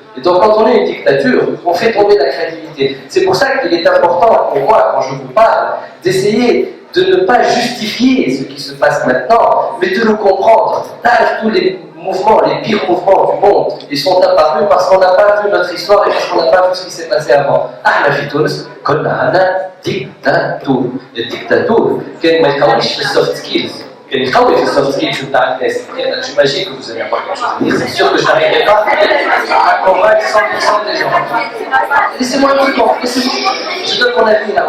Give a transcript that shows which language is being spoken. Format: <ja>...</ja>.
<fr>Et donc quand on est une dictature, on fait tomber la créativité. C'est pour ça qu'il est important pour moi, quand je vous parle, d'essayer de ne pas justifier ce qui se passe maintenant, mais de le comprendre. Là, tous les mouvements, les pires mouvements du monde, ils sont apparus parce qu'on n'a pas vu notre histoire et parce qu'on n'a pas vu ce qui s'est passé avant.</fr> <ar>Ah, في تونس كنا عندنا ديكتاتور. الديكتاتور كان ما يقويش في السوفت سكيلز. كان يقوي في السوفت سكيلز نتاع الناس.</ar> <fr>J'imagine que vous avez encore quelque chose à dire. C'est sûr que je n'arriverai pas à convaincre 100% des gens. Laissez-moi un petit temps. Je donne mon avis là.</fr>